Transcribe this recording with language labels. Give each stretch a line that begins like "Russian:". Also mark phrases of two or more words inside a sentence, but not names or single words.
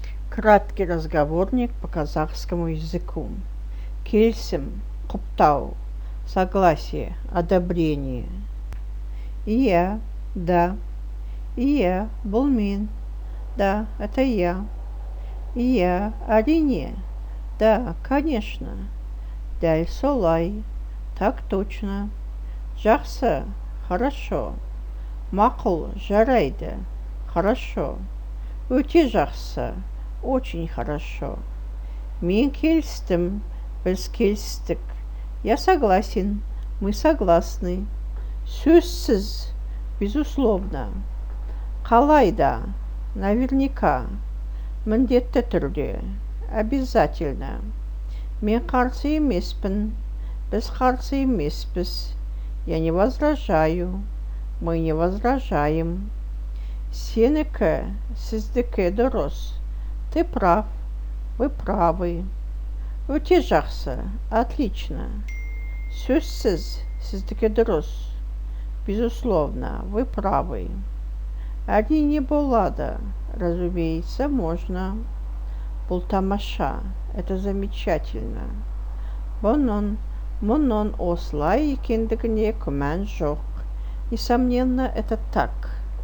Russian: Краткий разговорник по казахскому языку.
Kazakh: Келісім, құптау,
Russian: согласие, одобрение.
Kazakh: Иә, да. Иә, бұл мен.
Russian: Да, это я.
Kazakh: Иә, әрине.
Russian: Да, конечно.
Kazakh: Дәл солай.
Russian: Так точно. Жақсы, хорошо. Мақұл, жарайды. Хорошо.
Kazakh: Өте жақсы.
Russian: Очень хорошо.
Kazakh: Мен келістім. Біз келістік.
Russian: Я согласен. Мы согласны.
Kazakh: Сөзсіз. Безусловно. Қалайда. Наверняка. Міндетті түрде. Обязательно. Мен қарсы емеспін. Біз қарсы емеспіз.
Russian: Я не возражаю. Мы не возражаем.
Kazakh: Сенікі, сіздікі дұрыс.
Russian: Ты прав. Вы правы.
Kazakh: Өте жақсы. Отлично. Сөзсіз, сіздікі дұрыс.
Russian: Безусловно, вы правы.
Kazakh: Әрине болады.
Russian: Разумеется, можно.
Kazakh: Бұл тамаша.
Russian: Это замечательно.
Kazakh: Мұның осылай екендігіне күмән жоқ.
Russian: Несомненно, это так.